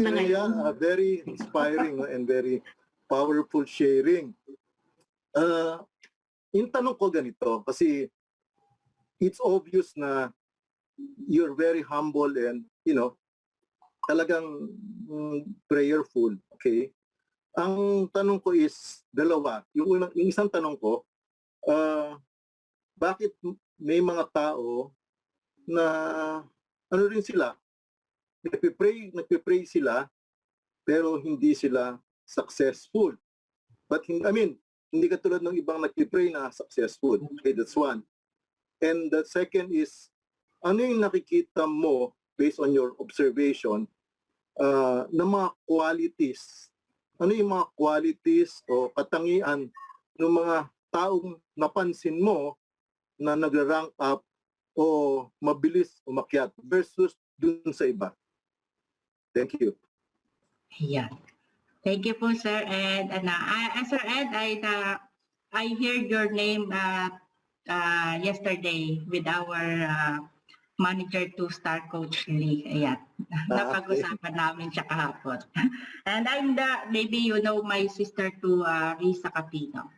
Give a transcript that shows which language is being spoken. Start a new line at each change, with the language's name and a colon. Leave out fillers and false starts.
English: Rhea, very inspiring and very powerful sharing.
Filipino: Yung tanong ko ganito, kasi
English: it's obvious
Filipino: na
English: you're very humble and,
Filipino: talagang prayerful. Okay? Ang tanong ko is dalawa. Yung isang tanong ko, bakit may mga tao na ano rin sila, nagpipray sila pero hindi sila successful. But hindi katulad ng ibang nagpipray na successful.
English: Okay, that's one. And the second is,
Filipino: ano yung nakikita mo
English: based on your observation na mga qualities?
Filipino: Ano yung mga qualities o katangian ng mga taong napansin mo na nagra-rank up o mabilis umakyat versus dun sa iba?
English: Thank you. Yeah. Thank you po Sir Ed. Sir Ed, I heard your name yesterday with our manager 2-star coach Lee.
Filipino: Ayan. Napag-usapan namin siya kahapon.
English: And maybe you know my sister to Risa Capino.